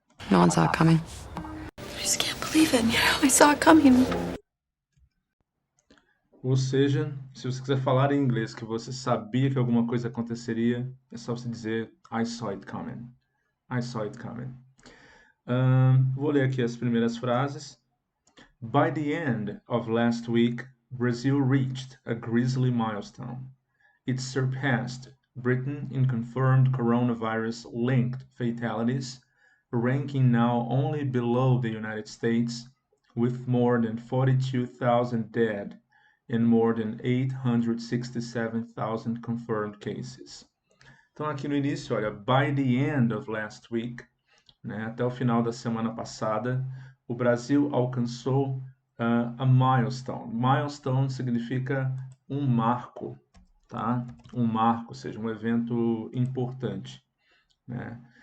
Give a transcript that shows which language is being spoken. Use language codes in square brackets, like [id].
[en] No one saw it coming. I just can't believe it. I saw it coming. [pt] Ou seja, se você quiser falar em inglês que você sabia que alguma coisa aconteceria, é só você dizer [en] I saw it coming. [pt] I saw it coming. Vou ler aqui as primeiras frases. [en] By the end of last week, Brazil reached a grisly milestone. It surpassed Britain in confirmed coronavirus-linked fatalities, ranking now only below the United States, with more than 42,000 dead and more than 867,000 confirmed cases. [pt] Então, aqui no início, olha, [en] by the end of last week, [pt] né, até o final da semana passada, o Brasil alcançou a milestone. Milestone significa um marco, tá? Um marco, ou seja, um evento importante, né?